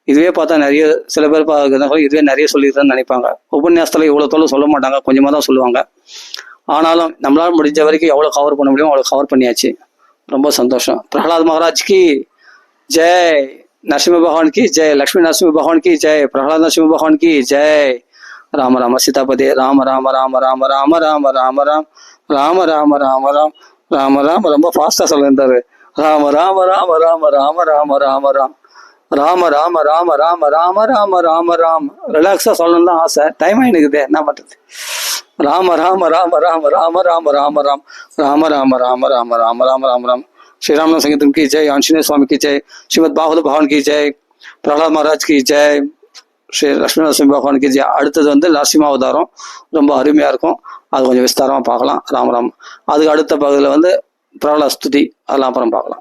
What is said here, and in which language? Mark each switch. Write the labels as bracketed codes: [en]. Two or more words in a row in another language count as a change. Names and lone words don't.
[ta] இதுவே பார்த்தா நிறைய சில பேர் இதுவே நிறைய சொல்லியிருக்கான்னு நினைப்பாங்க. உபன்யாசத்தில் இவ்வளோ தொழில் சொல்ல மாட்டாங்க, கொஞ்சமாக தான் சொல்லுவாங்க. ஆனாலும் நம்மளால் முடிஞ்ச வரைக்கும் எவ்வளோ கவர் பண்ண முடியுமோ அவ்வளோ கவர் பண்ணியாச்சு. ரொம்ப சந்தோஷம். [hi] प्रह्लाद महाराज की जय, नरसिंह भगवान की जय, लक्ष्मी नरसिंह भगवान की जय, प्रह्लाद नरसिंह भगवान की जय. [ta] ராம ராம சீதாபதி ராம ராம ராம ராம ராம ராம ராம ராம் ராம ராம ராம ராம் ராம ராம. ரொம்ப ஃபாஸ்டா சொல்லியிருந்தாரு. ராம ராம ராம ராம ராம ராம ராம ராம் ராம ராம ராம ராம ராம ராம ராம ராம். ரிலாக்ஸா சொல்லணும்னு தான் ஆசை, டைம் ஆயிடுக்குதே, என்ன பண்றது. ராம ராம ராம ராம ராம ராம ராம ராம் ராம ராம ராம ராம ராம ராம ராம ராம். [hi] श्रीराम संगीतम् की जय, आंजनेय स्वामी की जय, श्रीमद् भागवत भगवान की जय, प्रह्लाद महाराज की जय, श्री लक्ष्मी नरसिंह भगवान की जय. [ta] அடுத்தது நரசிம்ம அவதாரம் ரொம்ப அருமையா இருக்கும், அது கொஞ்சம் விஸ்தாரமா பார்க்கலாம். ராமராம். அதுக்கு அடுத்த பகுதியில் பிரகலாத் ஸ்துதி, அதெல்லாம் அப்புறம் பார்க்கலாம்.